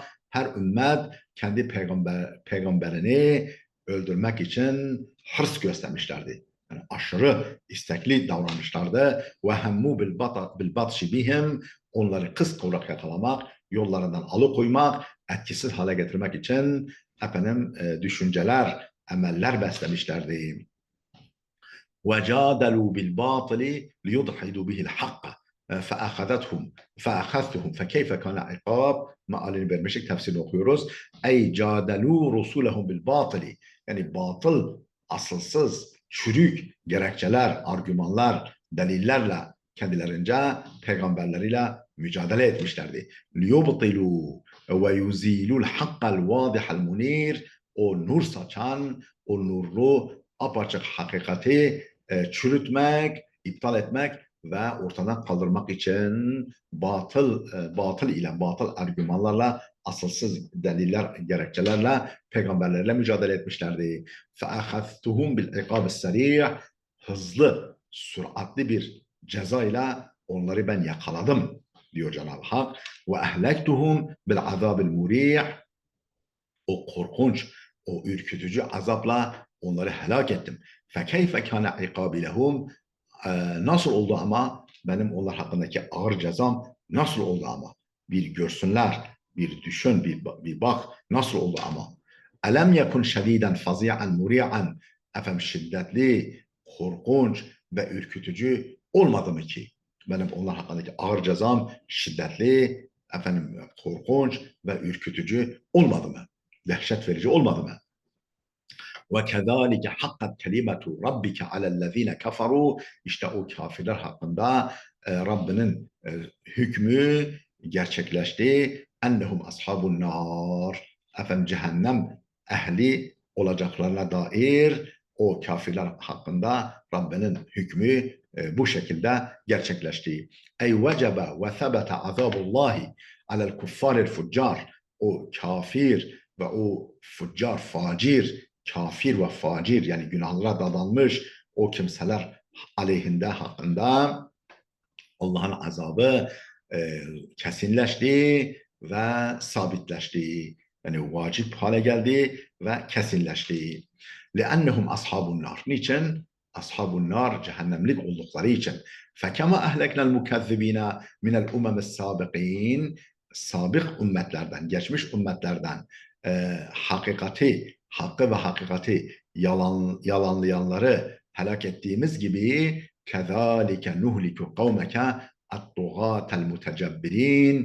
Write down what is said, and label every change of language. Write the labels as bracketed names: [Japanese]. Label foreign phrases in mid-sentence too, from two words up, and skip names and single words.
[Turkish] Her ümmet kendi peygamberini öldürmek için hırs göstermişlerdi. Yani aşırı istekli davranmışlardı. [Arabic] وهموا بالبطش بهم. [Turkish] Onları kıskıvrak yakalamak, yollarından alıkoymak, etkisiz hale getirmek için düşünceler, emeller beslemişlerdi. [Arabic] وَجَادَلُوا بِالْبَاطِلِ لِيُضْحِدُوا بِهِ الْحَقَّ فَأَخَذْتُهُمْ فَكَيْفَ كَانَ عِقَابِ [Turkish] mealini vermiştik, tefsirini okuyoruz. [Arabic] أي جادلوا رسلهم بالباطل. [Turkish] Yani batıl, asılsız, çürük gerekçeler, argümanlar, delillerle kendilerince peygamberleriyle mücadele etmişlerdi. [Arabic] لِيُبْطِلُوا وَيُزِيلُوا الْحَقَّ الْوَاضِحَ الْمُنِيرِ. [Turkish] O nur saçan, o nurlu, apaçık hakikati çürütmek, iptal etmek ve ortadan kaldırmak için batıl ile, batıl argümanlarla, asılsız deliller, gerekçelerle peygamberlerle mücadele etmişlerdi. [Arabic] فَأَخَذْتُهُمْ بِالْعِقَابِ السَّرِيعِ. [Turkish] Hızlı, süratli bir cezayla onları ben yakaladım diyor Cenab-ı Hak. [Arabic] وَأَهْلَكْتُهُمْ بِالْعَذَابِ الْمُرِيعِ. [Turkish] O korkunç, o ürkütücü azapla onları helak ettim. [Arabic] فَكَيْفَ كَانَ عِقَابِ لَهُمْ. [Turkish] Nasıl oldu ama benim onlar hakkındaki ağır cezam nasıl oldu ama? Bir görsünler, bir düşün, bir bak nasıl oldu ama. [Arabic] ألم يكن شديدا فظيعا مريعا. [Turkish] Efendim şiddetli, korkunç ve ürkütücü olmadı mı ki? Benim onlar hakkındaki ağır cezam şiddetli, korkunç ve ürkütücü olmadı mı? Dehşet verici olmadı mı? [Arabic] وَكَذَٰلِكَ حَقَّتْ كَلِمَةُ رَبِّكَ عَلَى الَّذ۪ينَ كَفَرُوا. [Turkish] İşte o kafirler hakkında Rabbinin hükmü gerçekleşti. [Arabic] اَنَّهُمْ أَصْحَابُ النَّارِ. [Turkish] Cehennem ehli olacaklarına dair o kafirler hakkında Rabbinin hükmü bu şekilde gerçekleşti. [Arabic] أي وجب وثبت عذاب الله على الكفار الفجار. [Turkish] O kafir ve o fuccar, facir, kafir ve facir, yani günahlara dadanmış o kimseler aleyhinde, hakkında Allah'ın azabı kesinleşti ve sabitleşti. Yani vacip hale geldi ve kesinleşti. [Arabic] لِأَنَّهُمْ أَصْحَابُ النَّارِ. [Turkish] Niçin? Ashab-ı nar, cehennemlik oldukları için. [Arabic] فَكَمَا أَهْلَكْنَا الْمُكَذِّبِينَ مِنَ الْاُمَمِ السَّابِقِينَ. [Turkish] Sabık ümmetlerden, geçmiş ümmetlerden hakkı ve hakikati yalanlayanları helak ettiğimiz gibi [Arabic] كَذَٰلِكَ نُهْلِكُ قَوْمَكَ اَطْطُغَاتَ الْمُتَجَبِّرِينَ.